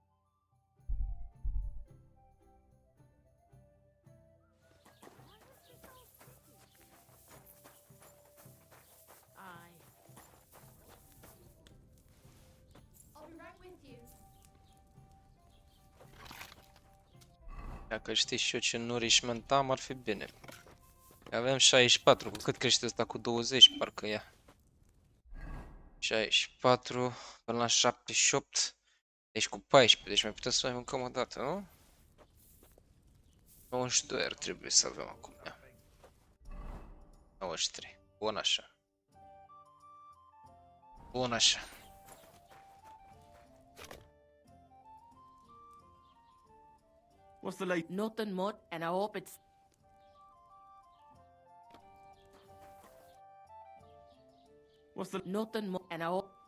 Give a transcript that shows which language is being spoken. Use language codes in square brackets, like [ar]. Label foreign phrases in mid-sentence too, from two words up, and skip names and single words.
[en] I'll be right with you. [ro] Dacă știi și eu ce nourishment am, ar fi bine. Avem 64, cu cât crește ăsta? Cu 20, parcă ea. 64 până la 78. Deci cu 14. Deci mai putem să mai mâncăm o dată, nu? 92 ar trebui să avem acum. 93. Bun așa. Bun așa. [en] What's the late? Nothing much, and I hope it's What's the? nothing much, and I hope.